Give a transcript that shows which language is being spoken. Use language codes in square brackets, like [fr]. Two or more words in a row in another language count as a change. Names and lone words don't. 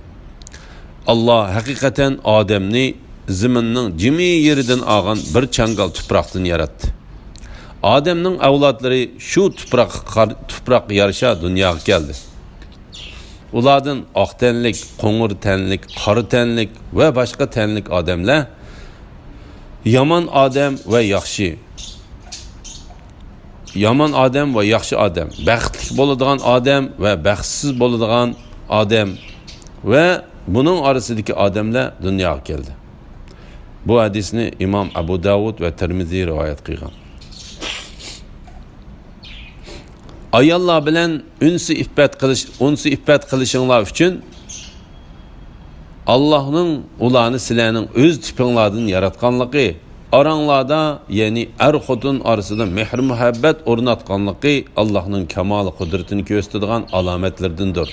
[uz] Allah hakikaten Ademni zaminning jimi yeridan olgan bir changal tuproqdan yaratdi. Ademning avlodlari shu tuproq yarasha dunyoga keldi. Ulardan oq tenlik, qo'ng'ir tenlik, qora tenlik ve başka tenlik odamlar, yomon odam ve yaxshi odam, baxtli bo'ladigan odam ve baxtsiz bo'ladigan odam ve bunun arasidagi odamlar dunyoga keldi. Bu hadisni İmam Abu Davud ve Tirmizi rivayet qilgan. Ayollar bilan unsi iffat qilishinglar uchun Allah'ның ularni sizlarning o'z tipinglardan yaratganligi, aranglarda, ya'ni er-xotin orasida mehr muhabbat o'rnatganligi Allah'ның kamol qudratini ko'rsatadigan alomatlardandir.